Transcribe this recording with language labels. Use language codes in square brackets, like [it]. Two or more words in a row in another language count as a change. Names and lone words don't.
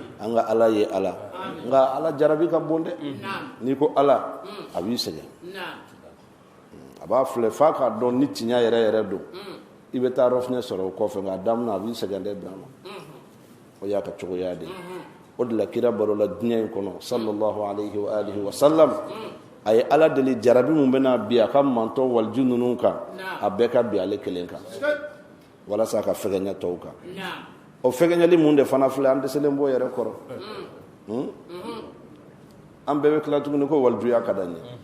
[bm] ka ala ye ala nka ala jarabi ka bon dɛ n'i ko ala a b'i sɛgɛn a b'a filɛ f'a k'a dɔn ni tiɲɛ yɛrɛ yɛrɛ don i bɛ taa rɔfinɛ sɔrɔ o kɔfɛ nka a daminɛ a b'i sɛgɛn dɛ Burama o y'a ka cogoya de o de la kira barola diɲɛ in kɔnɔ [ar] صلى الله عليه وعلى آله وسلم [bm] a ye ala deli jarabi mun bɛna bi a ka mantɔ waliju ninnu kan a bɛɛ ka bi ale kelen kan walasa a ka fɛgɛɲɛ tɔw kan o fɛgɛɲɛli mun de fana filɛ an dɛsɛlen b'o yɛrɛ kɔrɔ an bɛɛ bɛ tila tuguni ko walijuya ka d'an ye